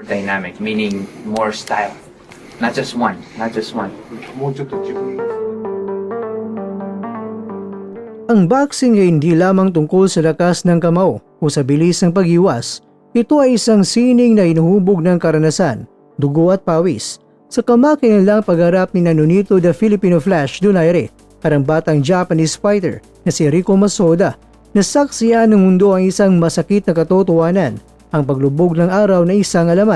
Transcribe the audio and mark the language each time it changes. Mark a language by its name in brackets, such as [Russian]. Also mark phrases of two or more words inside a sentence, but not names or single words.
[English] dynamic, meaning more style. Not just one. [Japanese] もうちょっと自分 [Filipino] Ang boxing ay hindi lamang tungkol sa lakas ng kamao o sa bilis ng pag-iwas. Ito ay isang sining na inuhubog ng karanasan, dugo at pawis. Sa kamakailang pagharap ni Nonito the Filipino Flash Donaire at ang batang [English] Japanese fighter [Filipino] na si Rico Masoda, nasaksihan ng mundo ang isang masakit na katotohanan, ang paglubog ng araw na isang alamat.